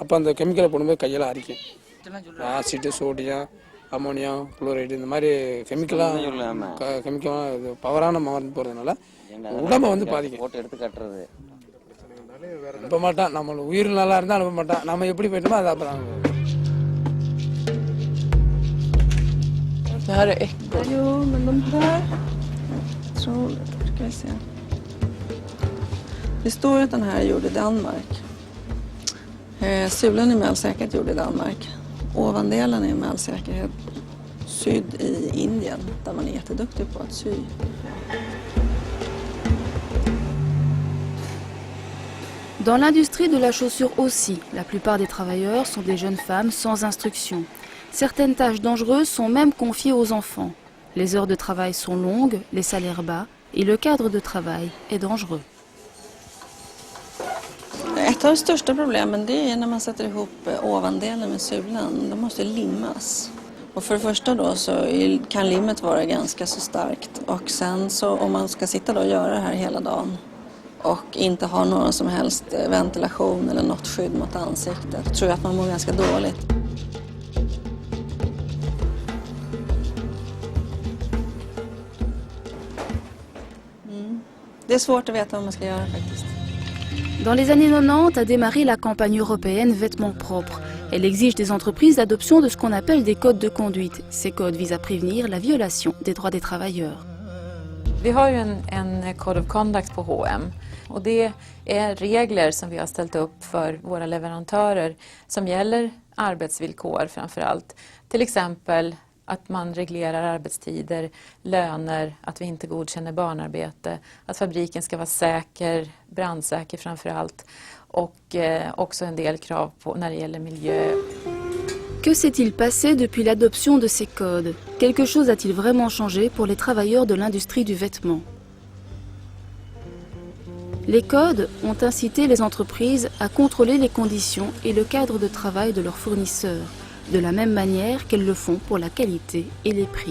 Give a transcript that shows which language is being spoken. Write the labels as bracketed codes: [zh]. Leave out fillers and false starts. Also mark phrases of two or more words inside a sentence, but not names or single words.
[ta] அப்போ அந்த கெமிக்கலை போடும்போது கையெல்லாம் அரிக்கும். [en] acid, sodium, ammonium, chloride [ta] இந்த மாதிரி கெமிக்கலாக இது பவரான மருந்து போகிறதுனால உடம்பை வந்து பாதிக்கும். போட்டு எடுத்து கட்டுறது அனுப்ப மாட்டான். நம்ம உயிர் நல்லா இருந்தால் அனுப்ப மாட்டான். நம்ம எப்படி போயிட்டோமோ அது அப்புறம். [sv] Det här är äckligt. Jo, men de här... Otroligt, ska vi se. Det står ju att den här är gjord i Danmark. Sulan är med all säkerhet gjord i Danmark. Ovandelen är med all säkerhet sydd i Indien, där man är jätteduktig på att sy. [fr] Dans l'industrie de la chaussure aussi, la plupart des travailleurs sont des jeunes femmes sans instruction. Certaines tâches dangereuses sont même confiées aux enfants. Les heures de travail sont longues, les salaires bas et le cadre de travail est dangereux. [sv] Ett av de största problemen det är när man sätter ihop ovandelen med sulan. De måste limmas. Och för det första då så kan limmet vara ganska så starkt. Och sen så om man ska sitta då och göra det här hela dagen och inte ha någon som helst ventilation eller något skydd mot ansiktet, tror jag att man mår ganska dåligt. Det är svårt att veta vad man ska göra faktiskt. [fr] Dans les années 90 a démarré la campagne européenne Vêtements propres. Elle exige des entreprises l'adoption de ce qu'on appelle des codes de conduite. Ces codes visent à prévenir la violation des droits des travailleurs. [sv] Vi har ju en [en] Code of Conduct [sv] på H&M och det är regler som vi har ställt upp för våra leverantörer som gäller arbetsvillkor framför allt. Till exempel att man reglerar arbetstider, löner, att vi inte godkänner barnarbete, att fabriken ska vara säker, brandsäker framför allt och också en del krav på när det gäller miljö. [fr] Que s'est-il passé depuis l'adoption de ces codes? Quelque chose a-t-il vraiment changé pour les travailleurs de l'industrie du vêtement? Les codes ont incité les entreprises à contrôler les conditions et le cadre de travail de leurs fournisseurs, de la même manière qu'elles le font pour la qualité et les prix.